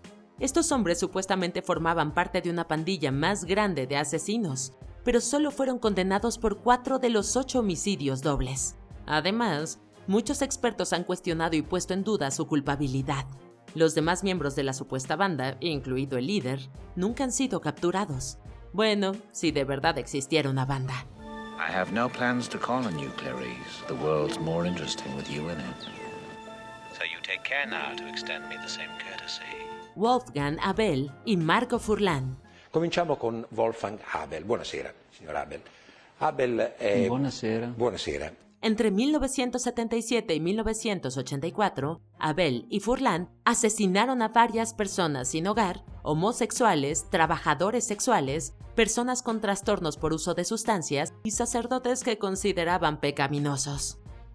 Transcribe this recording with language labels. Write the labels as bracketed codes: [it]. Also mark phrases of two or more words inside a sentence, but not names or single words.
[es] Estos hombres supuestamente formaban parte de una pandilla más grande de asesinos, pero solo fueron condenados por 4 de los 8 homicidios dobles. Además, muchos expertos han cuestionado y puesto en duda su culpabilidad. Los demás miembros de la supuesta banda, incluido el líder, nunca han sido capturados. Bueno, si de verdad existiera una banda. [en] I have no plans to call on you, Clarice. The world's more interesting with you in it. So you take care now to extend me the same courtesy. [es] Wolfgang Abel y Marco Furlan. [it] Cominciamo con Wolfgang Abel. Buonasera, signor Abel. Abel è... Buonasera. Buonasera. [es] Entre 1977 y 1984, Abel y Furlan asesinaron a varias personas sin hogar, homosexuales, trabajadores sexuales, personas con trastornos por uso de sustancias y sacerdotes que consideraban pecaminosos.